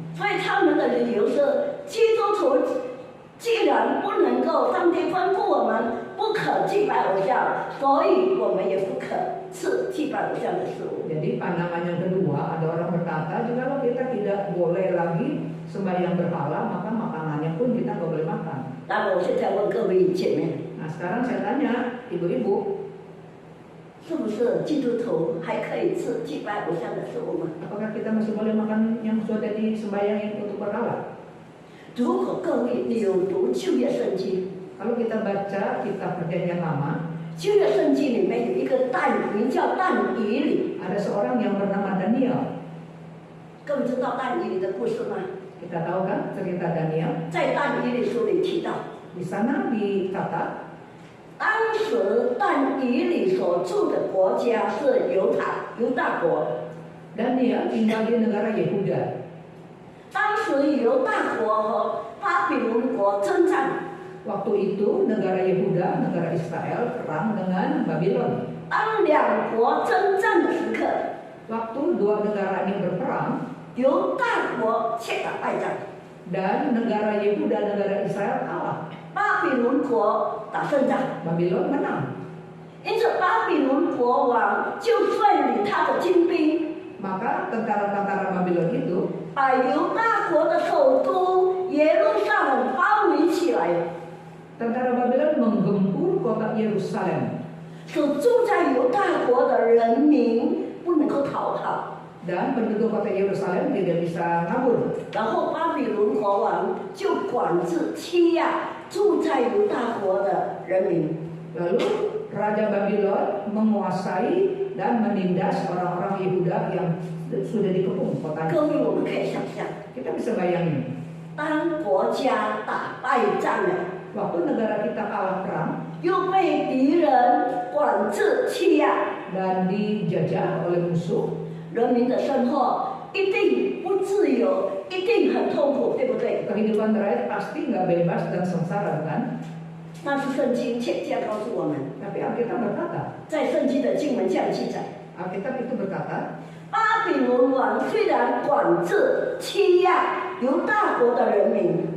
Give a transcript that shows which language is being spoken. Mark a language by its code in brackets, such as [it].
[zh] 所以他们的理由是，基督徒既然不能够，上帝吩咐我们不可祭拜偶像，所以我们也不可吃祭拜偶像的事物。 [id] Jadi pandangan yang kedua, ada orang berkata, jikalau kita tidak boleh lagi sembahyang berhala, maka makanannya pun kita nggak boleh makan. [zh] 那么我现在问各位姐妹， [id] Nah sekarang saya tanya, ibu-ibu, [zh] 是不是基督徒还可以吃祭拜偶像的事物吗？ [id] apakah kita masih boleh makan yang sudah disembayangin untuk berhala? [zh] 如果各位你有读旧约圣经， [id] Kalau kita baca kitab Perjanjian Lama, [zh] 旧约圣经里面有一个名叫但以理， [id] ada seorang yang bernama Daniel. [zh] 各位知道但以理的故事吗？ [id] Kita tahu kan cerita Daniel? [zh] 在但以理书里提到， [id] Di sana dikata, [zh] 当时但以理所住的国家是犹大国。 [id] Daniel tinggal di negara Yehuda. [zh] 当时犹大国和巴比伦国征战， [id] Waktu itu negara Yehuda, negara Israel perang dengan Babylon. [zh] 当两国征战的时刻， [id] Waktu dua negara ini berperang [zh] 犹大国却打败仗， [id] dan negara Yehuda, negara Israel kalah. [zh] 巴比伦国打胜仗。 [id] Babylon menang. [zh] 因此巴比伦国王就率领他的精兵， [id] Maka tentara-tentara Babylon itu [zh] 把犹大国的首都耶路撒冷包围起来， [id] tentara Babylon menggempur kota Yerusalem [zh] 所住在犹大国的人民不能够逃跑。 [id] dan penduduk kota Yerusalem tidak bisa kabur. [zh] 然后巴比伦国王就管制欺压住在犹大国的人民。 [id] Lalu Raja Babylon menguasai dan menindas orang-orang Yehuda yang sudah dikepung kotanya. [zh] 各位，我们可以想象， [id] Kita bisa bayangin, [zh] 当国家打败仗了， [id] waktu negara kita kalah perang [zh] 又被敌人管制欺压， [id] dan dijajah oleh musuh, [zh] 人民的生活一定不自由，一定很痛苦，对不对？ [id] kehidupan rakyat pasti nggak bebas dan sengsara kan? [zh] 但是圣经却这样告诉我们， [id] Tapi Alkitab berkata, [zh] 在圣经的经文这样记载： [id] Alkitab itu berkata, [zh] 巴比伦王虽然管制欺压犹大国的人民，